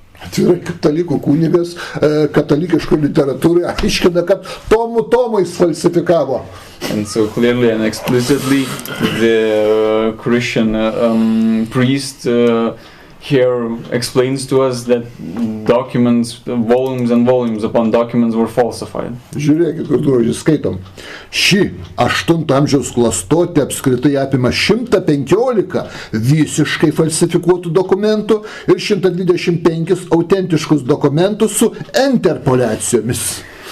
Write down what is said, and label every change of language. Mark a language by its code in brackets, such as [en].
[lt] Atvirai katalikų kunigas katalikiškoj literatūrai aiškina, kad tomais falsifikavo. [en] And so clearly and explicitly, the Christian priest here explains to us that documents, volumes and volumes upon documents were falsified. [lt] Žiūrėkit, kur žodžiu skaitom. Ši 8 amžiaus klastotė apskritai apima 115 visiškai falsifikuotų dokumentų ir 125 autentiškus dokumentus su interpolacijomis.